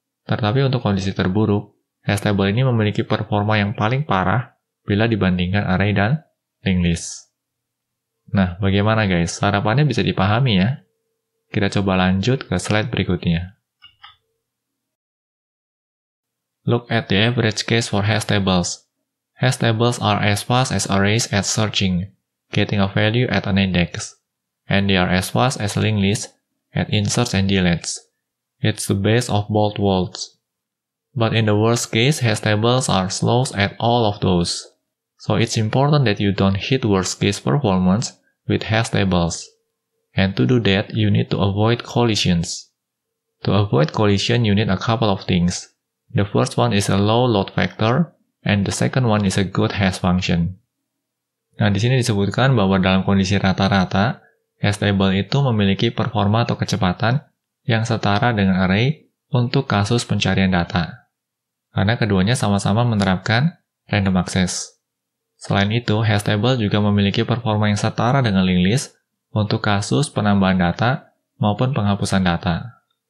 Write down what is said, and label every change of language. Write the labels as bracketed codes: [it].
[id] Tetapi untuk kondisi terburuk, hash table ini memiliki performa yang paling parah bila dibandingkan array dan linked list. Nah, bagaimana guys? Harapannya bisa dipahami ya? Kita coba lanjut ke slide berikutnya. [en] Look at the average case for hash tables. Hash tables are as fast as arrays at searching, getting a value at an index, and they are as fast as linked lists at inserts and deletes. It's the best of both worlds. But in the worst case, hash tables are slow at all of those. So it's important that you don't hit worst case performance with hash tables. And to do that, you need to avoid collisions. To avoid collision, you need a couple of things. The first one is a low load factor, and the second one is a good hash function. [id] Nah, di sini disebutkan bahwa dalam kondisi rata-rata, hash table itu memiliki performa atau kecepatan yang setara dengan array untuk kasus pencarian data. Karena keduanya sama-sama menerapkan random access. Selain itu, hash table juga memiliki performa yang setara dengan linked list untuk kasus penambahan data maupun penghapusan data.